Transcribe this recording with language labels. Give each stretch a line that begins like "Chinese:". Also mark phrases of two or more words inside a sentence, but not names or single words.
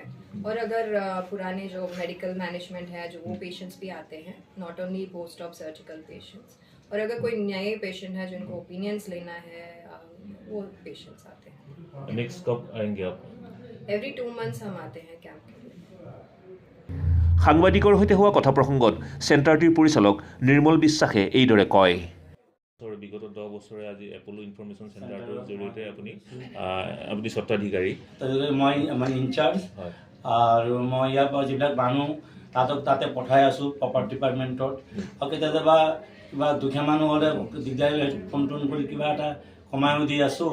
Hindi: और अगर पुराने जो
English: medical management
Hindi: है जो वो पेशेंट्स भी आते हैं,
English: not only post of surgical patients,
Hindi: और अगर कोई नए पेशेंट है जिनको ओपिनियंस लेना है वो पेशेंट्स आते हैं। नेक्स्ट कब आएंगे आप?
English: every 2 months
Hindi: हम आते हैं कैंप के लिए।
Assamese: সাংবাদিকৰ সৈতে হোৱা কথা প্ৰসংগত চেণ্টাৰটিৰ পৰিচালক নিৰ্মল বিশ্বাসে এইদৰে কয়। বিগত 10 বছৰে আজি এপ'লো ইনফৰমেশ্যন চেণ্টাৰটোৰ জৰিয়তে আপুনি স্বত্বাধিকাৰী। মই ইনচাৰ্জ আৰু মই ইয়াৰ পৰা যিবিলাক মানুহ তাতে পঠাই আছোঁ
English: property departmentত,
Assamese: আৰু কেতিয়াবা কিবা দুখীয়া মানুহ হ'লে দিগদাৰী ফোন কৰি কিবা এটা কমাইও দি আছোঁ।